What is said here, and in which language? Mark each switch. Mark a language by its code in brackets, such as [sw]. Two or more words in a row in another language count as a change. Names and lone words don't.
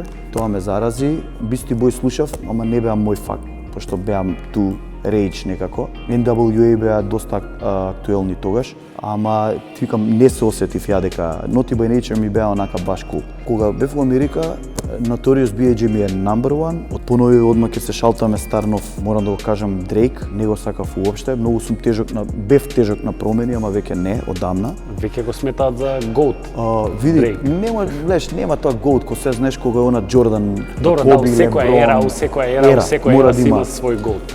[mk] Тоа ме зарази. Beastie Boys слушав, ама не беа мој факт, пошто беа [en] too rage [mk] некако. NWA беа доста актуелни тогаш, ама ти викам не се осетив ја дека Naughty by Nature ми беа онака баш кул. Кога бев во Америка, Notorious B.I.G ми е [en] number one. [mk] Од понови одма ќе се шалтаме стар нов, морам да го кажам Дрейк, не го сакав уопште. Многу сум бев тежок на промени, ама веќе не, одамна. Веќе го сметаат за GOAT. Види, Дрейк. нема тоа GOAT, кој се знаеш кога е она Джордан, Добро, да, у секоја ера, у секоја ера си има свој GOAT.